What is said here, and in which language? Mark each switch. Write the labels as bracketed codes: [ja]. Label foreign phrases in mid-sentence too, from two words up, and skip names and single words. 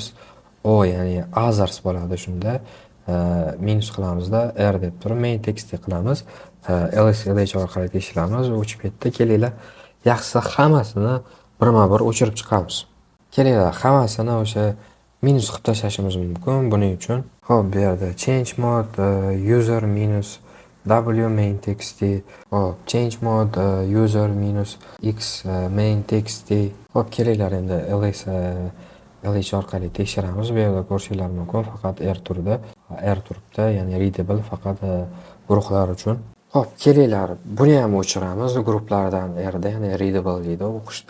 [uz] Ya'ni others bo'ladi shunda. Minus qilamizda r deb turib main.txt qilamiz. ls lh orqali tekshiramiz, o'chib ketdi. Kelinglar, yaxshisi hammasini birma-bir o'chirib chiqamiz. Kelinglar, hammasini o'sha minus qilib tashlashimiz mumkin buning uchun. Xo'p, bu yerda [en] change mode user minus w main.txt. Xo'p, change mode user minus x main.txt. [uz] Xo'p, kelinglar endi lh orqali tekshiramiz. Bu yerda ko'rishinglar mumkin, faqat r turdi. R turibdi, ya'ni readable faqat guruhlar uchun. Xo'p, kelinglar, buni ham o'chiramiz. Guruhlardan rda, ya'ni readable deydi, o'qishda.